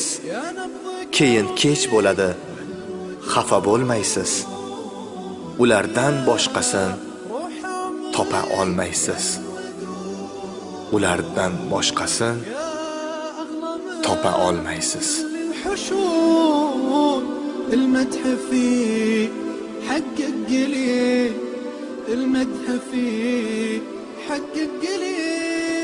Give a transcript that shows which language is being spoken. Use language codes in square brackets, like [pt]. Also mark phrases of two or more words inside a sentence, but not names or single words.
[uz] Keyin kech bo'ladi, xafa bo'lmaysiz. Ulardan boshqasin topa olmaysiz. Ulardan boshqasin topa olmaysiz. [ar] المدح فيه حقق قليل، المدح فيه حقق قليل.